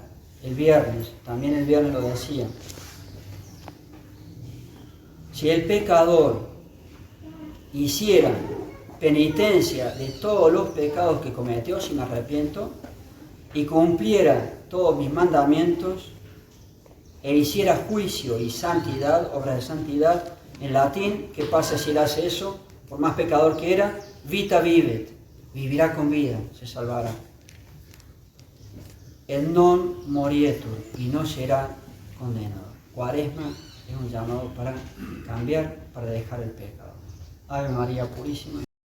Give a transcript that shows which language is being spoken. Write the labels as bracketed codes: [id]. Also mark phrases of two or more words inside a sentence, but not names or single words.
[es] También el viernes lo decía. Si el pecador hiciera penitencia de todos los pecados que cometió, si me arrepiento, y cumpliera todos mis mandamientos, e hiciera juicio y santidad, obras de santidad, en latín, ¿qué pasa si él hace eso? Por más pecador que era, [la] vita vivet, [es] vivirá con vida, se salvará. [la] El non morietur, [es] y no será condenado. Cuaresma es un llamado para cambiar, para dejar el pecado. Ave María Purísima.